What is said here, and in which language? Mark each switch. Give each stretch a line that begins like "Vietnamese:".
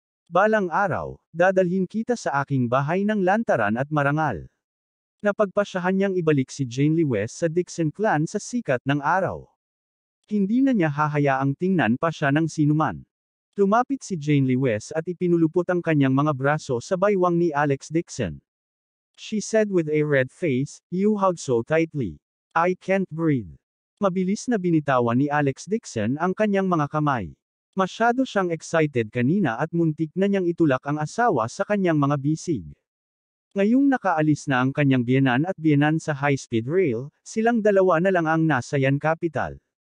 Filipino: Balang araw, dadalhin kita sa aking bahay ng lantaran at marangal." Napagpasyahan niyang ibalik si Jane Lee West sa Dixon clan sa sikat ng araw. Hindi na niya hahayaang tingnan pa siya ng sinuman. Lumapit si Jane Lee West at ipinulupot ang kanyang mga braso sa baywang ni Alex Dixon.
English: She said with a red face, "You hug so tightly. I can't breathe."
Filipino: Mabilis na binitawan ni Alex Dixon ang kanyang mga kamay. Masyado siyang excited kanina at muntik na niyang itulak ang asawa sa kanyang mga bisig. Ngayong nakaalis na ang kanyang biyenan at biyenan sa high-speed rail, silang dalawa na lang ang nasa Yan Capital.